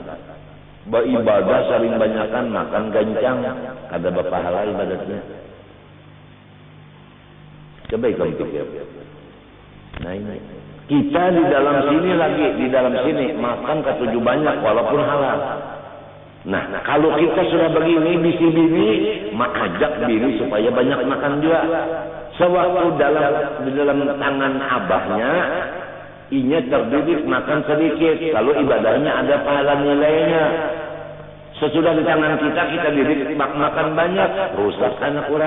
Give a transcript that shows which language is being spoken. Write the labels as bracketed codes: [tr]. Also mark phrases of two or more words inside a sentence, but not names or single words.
[bjn] Beribadah saling banyakkan, makan gancang, ada berpahala ibadatnya. [id] Coba kamu pikir. Nah ini kita di dalam sini lagi, di dalam sini makan ketujuh banyak walaupun halal. [bjn] Nah, kalau kita sudah begini, bisi bini, ajak bini supaya banyak makan juga. Sewaktu di dalam tangan abahnya, inya terdidik makan sedikit. [id] Kalau ibadahnya ada pahala nilainya. Sesudah di tangan kita didik makan banyak, rusak anak orang.